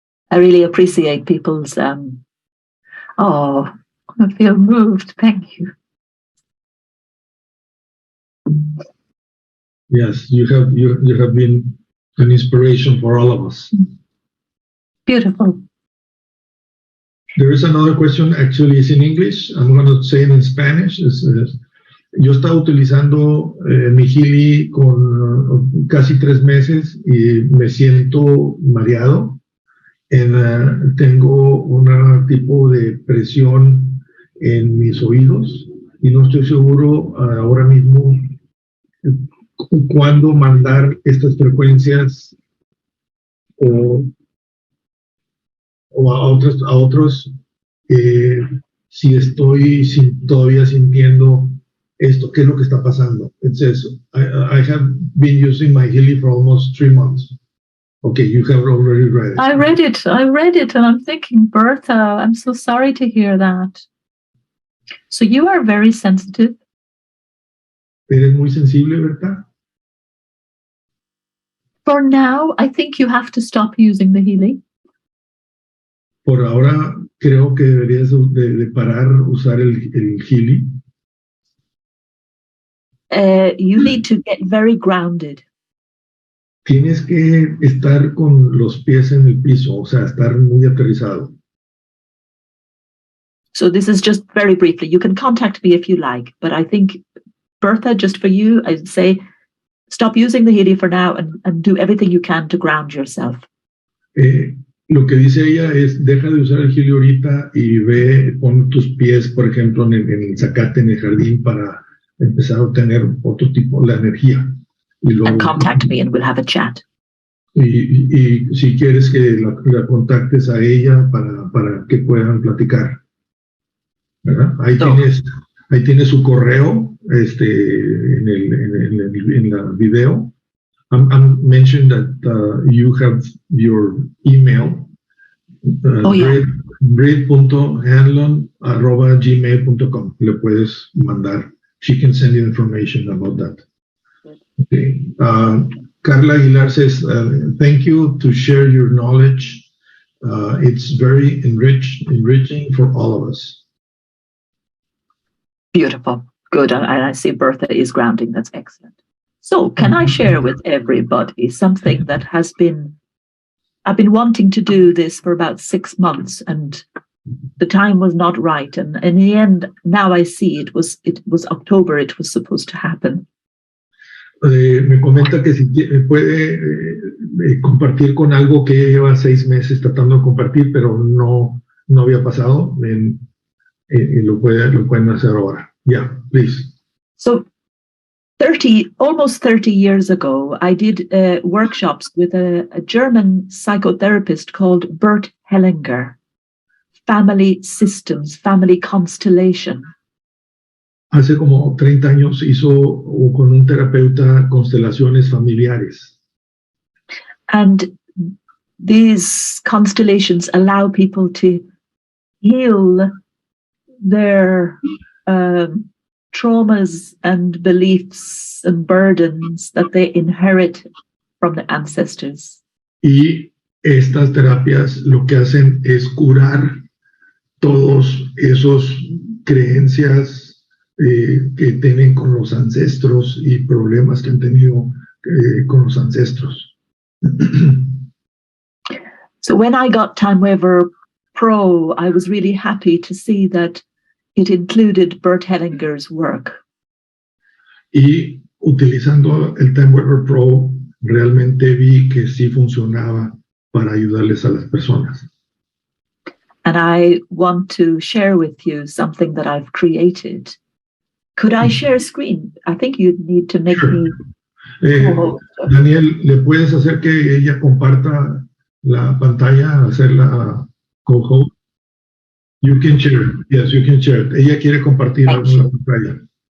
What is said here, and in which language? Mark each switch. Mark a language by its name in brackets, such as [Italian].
[English] I really appreciate people's, I feel moved. Thank you. Yes, you have been an inspiration for all of us. Beautiful. There is another question, actually it's in English. I'm going to say it in Spanish. [Spanish] Yo estaba utilizando mi Healy con casi 3 meses y me siento mareado. Tengo un tipo de presión en mis oídos y no estoy seguro ahora mismo cuándo mandar estas frecuencias o a otros si estoy todavía sintiendo esto, qué es lo que está pasando. [English] It says, I have been using my Healy for almost 3 months. Okay, you have already read it. I read it, and I'm thinking, Bertha, I'm so sorry to hear that. So you are very sensitive. [Spanish] ¿Eres muy sensible, Berta? [English] For now, I think you have to stop using the Healy. [Spanish] Por ahora, creo que deberías de parar usar el Healy. [English] You need to get very grounded. [Spanish] Tienes que estar con los pies en el piso, o sea, estar muy aterrizado. [English] So this is just very briefly. You can contact me if you like, but I think, Bertha, just for you, I'd say stop using the Healy for now and do everything you can to ground yourself. [Spanish] Lo que dice ella es, deja de usar el Healy ahorita y pon tus pies, por ejemplo, en el zacate, en el jardín, para empezar a obtener otro tipo de energía. Y luego, [English] and contact me and we'll have a chat. [Spanish] Y si quieres que la contactes a ella para que puedan platicar. ¿Verdad? Ahí tienes su correo en el video. [English] I'm mentioned that you have your email, Brid.Hanlon@gmail.com. [Spanish] Le puedes mandar [English] she can send you information about that. Okay. Carla Aguilar says, thank you to share your knowledge. It's very enriching for all of us. Beautiful. Good. And I see Bertha is grounding. That's excellent. So can I share with everybody something that I've been wanting to do this for about 6 months, and the time was not right. And in the end, now I see it was October, it was supposed to happen. [Spanish] Me comenta que si puede compartir con algo que lleva 6 meses tratando de compartir, pero no había pasado. Lo pueden hacer ahora. [English] Yeah, please. So almost 30 years ago, I did workshops with a German psychotherapist called Brid Hanlon, Family Systems, Family Constellation. [Spanish] Hace como 30 años hizo con un terapeuta constelaciones familiares. [English] And these constellations allow people to heal their traumas and beliefs and burdens that they inherit from the ancestors. [Spanish] Y estas terapias lo que hacen es curar todos esos creencias que tienen con los ancestros y problemas que han tenido con los ancestros. [English] So when I got TimeWaver Pro, I was really happy to see that it included Brid Hanlon's work. [Spanish] Y utilizando el TimeWaver Pro, realmente vi que sí funcionaba para ayudarles a las personas. [English] And I want to share with you something that I've created. Could I share screen? I think you'd need to make me co-host. [Spanish] Daniel, ¿le puedes hacer que ella comparta la pantalla, hacerla co-host? [English] You can share. Yes, you can share. [Spanish] Ella quiere compartir la pantalla.